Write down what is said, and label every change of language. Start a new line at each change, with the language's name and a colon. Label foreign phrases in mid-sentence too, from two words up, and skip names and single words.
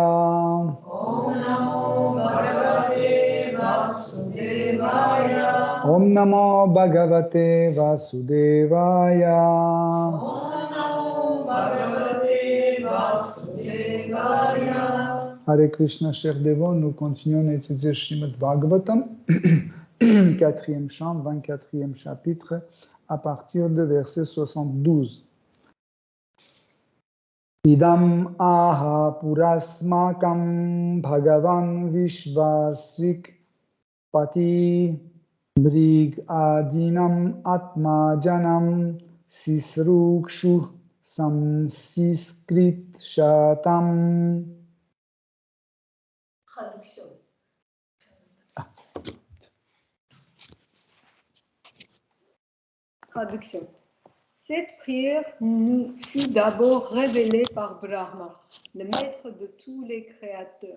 Sanskrit: Om Namo Bhagavate Vasudevaya. Om Namo Bhagavate Vasudevaya. Om Namo Bhagavate Vasudevaya. Hare Krishna,
French: chers dévots, nous continuons à étudier Srimad Bhagavatam, 4e chant, 24e chapitre, à partir de verset 72.
Sanskrit: Idam aha purasmakam bhagavan vishvarsik pati brig adinam atma janam sisrukshu samsiskrit shatam.
French: Traduction. Traduction. Cette prière nous fut d'abord révélée par Brahma, le maître de tous les créateurs.